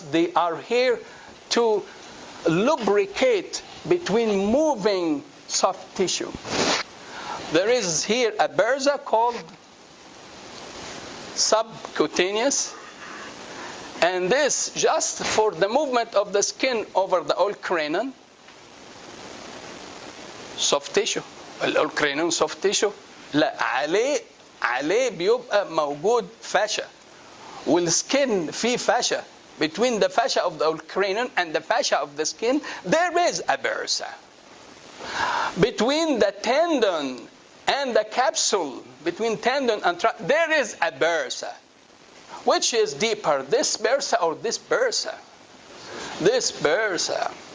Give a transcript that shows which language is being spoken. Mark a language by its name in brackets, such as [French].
[English] They are here to lubricate between moving soft tissue. There is here a bursa called subcutaneous, and this just for the movement of the skin over the olecranon. soft tissue. [Arabic] الاولكرينون soft tissue لا, عليه بيبقى موجود fascia, والسكن فيه fascia. [English] Between the fascia of the olecranon and the fascia of the skin, there is a bursa. Between the tendon and the capsule, between tendon and there is a bursa. Which is deeper, this bursa or this bursa? This bursa.